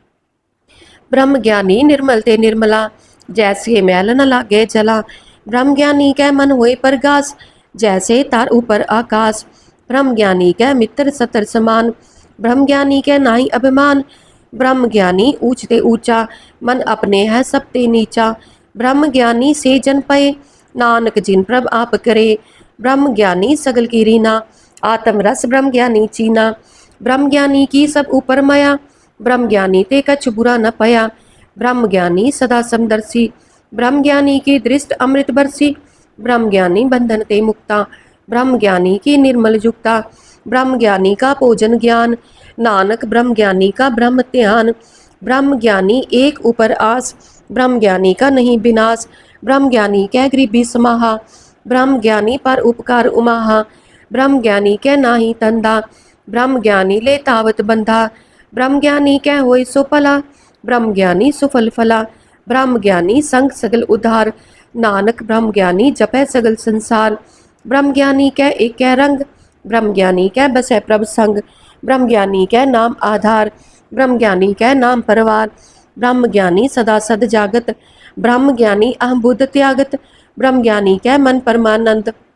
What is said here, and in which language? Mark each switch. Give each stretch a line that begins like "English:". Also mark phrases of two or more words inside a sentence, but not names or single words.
Punjabi: ਬ੍ਰਹਮ ਗਿਆਨੀ ਨਿਰਮਲ ਤੇ ਨਿਰਮਲਾ, ਜੈਸੇ ਮੈਲ ਨ ਲਾਗੇ ਜਲਾ, ਬ੍ਰਹਮ ਗਿਆਨੀ ਕੈ ਮਨ ਹੋਏ ਪਰਗਾਸ, ਜੈਸੇ ਤਾਰ ਊਪਰ ਆਕਾਸ਼, ਬ੍ਰਹਮ ਗਿਆਨੀ ਕੈ ਮਿੱਤਰ ਸਤਰ ਸਮਾਨ, ਬ੍ਰਹਮ ਗਿਆਨੀ ਕੈ ਨਾਈ ਅਭਿਮਾਨ, ਬ੍ਰਹਮ ਗਿਆਨੀ ਊਂਚਤੇ ਊਂਚਾ, ਮਨ ਅਪਨੇ ਹੈ ਸਭ ਤੇ ਨੀਚਾ, ਬ੍ਰਹਮ ਗਿਆਨੀ ਸੇ ਜਨ ਪਏ, ਨਾਨਕ ਜਿਨ ਪ੍ਰਭ ਆਪ ਕਰੇ, ਬ੍ਰਹਮ ਗਿਆਨੀ ਸਗਲ ਕੀ ਰੀਨਾ, ਆਤਮ ਰਸ ਬ੍ਰਹਮ ਗਿਆਨੀ ਚੀਨਾ, ਬ੍ਰਹਮ ਗਿਆਨੀ ਕੀ ਸਭ ਊਪਰ ਮਾਇਆ, ਬ੍ਰਹਮ ਗਿਆਨੀ ਤੇ ਕਛ ਬੁਰਾ ਨ ਪਇਆ, ਬ੍ਰਹਮ ਗਿਆਨੀ ਸਦਾ ਸਮਦਰਸ਼ੀ, ਬ੍ਰਹਮ ਗਿਆਨੀ ਕੀ ਦ੍ਰਿਸ਼ਟ ਅੰਮ੍ਰਿਤ ਬਰਸੀ, ਬ੍ਰਹਮ ਗਿਆਨੀ ਬੰਧਨ ਤੇ ਮੁਕਤਾ, ਬ੍ਰਹਮ ਗਿਆਨੀ ਕੀ ਨਿਰਮਲ ਜੁਗਤਾ, ਬ੍ਰਹਮ ਗਿਆਨੀ ਕਾ ਭੋਜਨ ਗਿਆਨ, ਨਾਨਕ ਬ੍ਰਹਮ ਗਿਆਨੀ ਕਾ ਬ੍ਰਹਮ ਧਿਆਨ, ਬ੍ਰਹਮ ਗਿਆਨੀ ਏਕ ਊਪਰ ਆਸ, ਬ੍ਰਹਮ ਗਿਆਨੀ ਕਾ ਨਹੀਂ ਬਿਨਾਸ, ਬ੍ਰਹਮ ਗਿਆਨੀ ਕੈ ਗਰੀਬੀ ਸਮਾਹਾ, ਬ੍ਰਹਮ ਗਿਆਨੀ ਪਰ ਉਪਕਾਰ ਉਮਾਹਾ, ਬ੍ਰਹਮ ਗਿਆਨੀ ਕੈ ਨਾਹੀ ਤੰਦਾ, ਬ੍ਰਹਮ ਗਿਆਨੀ ਲੇ ਤਾਵਤ ਬੰਧਾ, ਬ੍ਰਹਮ ਗਿਆਨੀ ਕੈ ਹੋਇ ਸੋ ਫਲਾ, ਬ੍ਰਹਮ ਗਿਆਨੀ ਸੁਫਲ ਫਲਾ, ਬ੍ਰਹਮ ਗਿਆਨੀ ਸੰਗ ਸਗਲ ਉਧਾਰ, ਨਾਨਕ ਬ੍ਰਹਮ ਗਿਆਨੀ ਜਪੈ ਸਗਲ ਸੰਸਾਰ, ਬ੍ਰਹਮ ਗਿਆਨੀ ਕੈ ਏਕ ਰੰਗ, ਬ੍ਰਹਮ ਗਿਆਨੀ ਕੈ ਬਸੈ ਪ੍ਰਭ ਸੰਗ, ਬ੍ਰਹਮ ਗਿਆਨੀ ਕੈ ਨਾਮ ਆਧਾਰ, ਬ੍ਰਹਮ ਗਿਆਨੀ ਕੈ ਨਾਮ ਪਰਵਾਰ, ਬ੍ਰਹਮ ਗਿਆਨੀ ਸਦਾ ਸਦ ਜਾਗਤ, ਬ੍ਰਹਮ ਗਿਆਨੀ ਅਹੰ ਬੁੱਧ ਤਿਆਗਤ, ਬ੍ਰਹਮ ਗਿਆਨੀ ਕੈ ਮਨ ਪਰਮਾਨੰਦ,